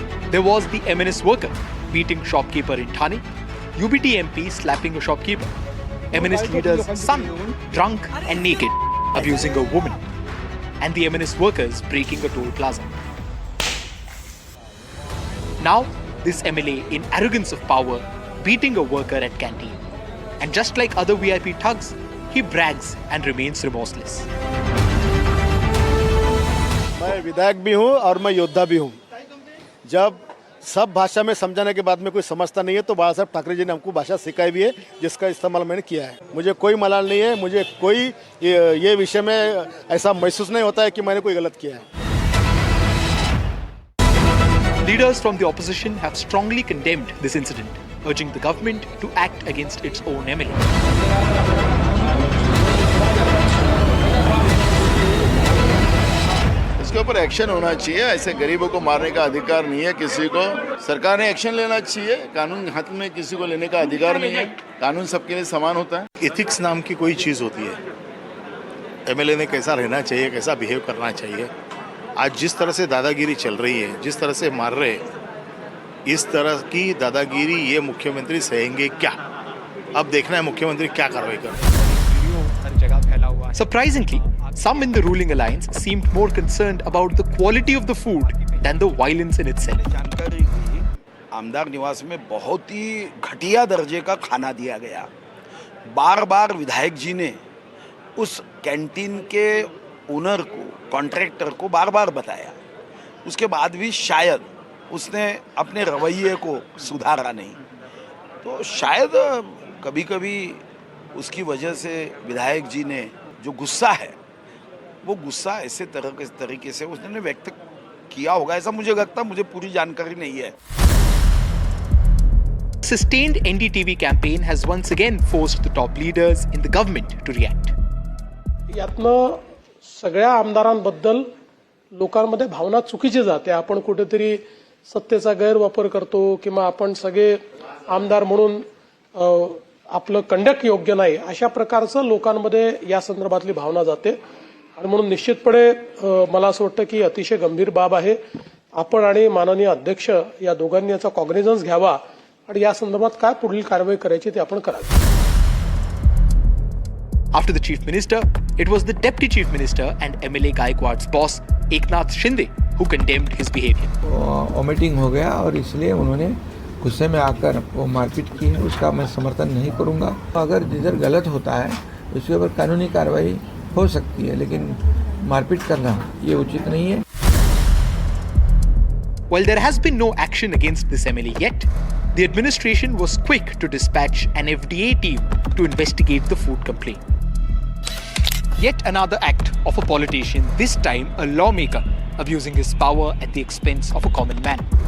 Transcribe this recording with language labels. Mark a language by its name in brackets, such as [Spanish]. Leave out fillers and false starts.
[English] There was the MNS worker beating shopkeeper in Thane, UBT MP slapping a shopkeeper, MNS leader's son drunk and naked abusing a woman, and the MNS workers breaking a toll plaza. Now, this MLA, in arrogance of power, beating a worker at Canteen. And just like other VIP thugs, he brags and remains remorseless. [Hindi] मैं विधायक भी हूँ और मैं योद्धा भी हूँ। जब सब भाषा में समझाने के बाद में कोई समझता नहीं है तो बाला साहब ठाकरे जी ने हमको भाषा सिखाई भी है, जिसका इस्तेमाल मैंने किया है। मुझे कोई मलाल नहीं है, मुझे कोई ये विषय में ऐसा महसूस नहीं होता है कि मैंने कोई गलत किया है। [English] Leaders from the opposition have strongly condemned this incident, urging the government to act against its own MLA. [Hindi] इसके ऊपर एक्शन होना चाहिए। ऐसे गरीबों को मारने का अधिकार नहीं है किसी को। सरकार ने एक्शन लेना चाहिए। कानून हाथ में किसी को लेने का अधिकार नहीं है। कानून सबके लिए समान होता है। एथिक्स नाम की कोई चीज़ होती है। एमएलए ने कैसा रहना चाहिए, कैसा बिहेव करना चाहिए। आज जिस तरह से दादागिरी चल रही है, जिस तरह से मार रहे, इस तरह की दादागिरी ये मुख्यमंत्री सहेंगे क्या? अब देखना है मुख्यमंत्री क्या कार्रवाई करते हैं। [English] Surprisingly, some in the ruling alliance seemed more concerned about the quality of the food than the violence in itself. [Hindi] जानकारी हुई, आमदार निवास में बहुत ही घटिया दर्जे का खाना दिया गया। बार बार विधायक जी ने उस कैंटीन के ओनर को, कॉन्ट्रैक्टर को बार बार बताया, उसके बाद भी शायद उसने अपने रवैये को सुधारा नहीं। तो शायद कभी कभी उसकी वजह से विधायक जी ने जो गुस्सा है, वो गुस्सा ऐसे तरीके से उसने व्यक्त किया होगा, ऐसा मुझे लगता, मुझे पूरी जानकारी नहीं है। [English] Sustained NDTV campaign has once again forced the top leaders in the government to react. [Marathi] यातनं सगळ्या आमदारांबद्दल लोकांमध्ये भावना चुकीची जाते। आपण कुठेतरी सत्तेचा गैरवापर करतो किंवा आपण सगळे आमदार म्हणून आपलं कंडक्ट योग्य नाही, अशा प्रकारचं लोकांमध्ये या संदर्भातली भावना जाते। आणि म्हणून निश्चितपणे मला असं वाटतं की अतिशय गंभीर बाब आहे। आपण आणि माननीय अध्यक्ष या दोघांनी याचा कॉग्निझन्स घ्यावा आणि या संदर्भात काय पुढील कारवाई करायची ते आपण करावी। [English] After the Chief Minister, it was the Deputy Chief Minister and MLA Gaikwad's boss, Eknath Shinde, who condemned his behavior. [Hindi] Vomiting हो गया और इसलिए उन्होंने गुस्से में आकर वो मारपीट की है, उसका मैं समर्थन नहीं करूंगा। अगर जिधर गलत होता है उसके ऊपर कानूनी कार्रवाई हो सकती है, लेकिन मारपीट करना ये उचित नहीं है। [English] While there has been no action against this MLA yet, the administration was quick to dispatch an FDA team to investigate the food complaint. Yet another act of a politician, this time a lawmaker, abusing his power at the expense of a common man.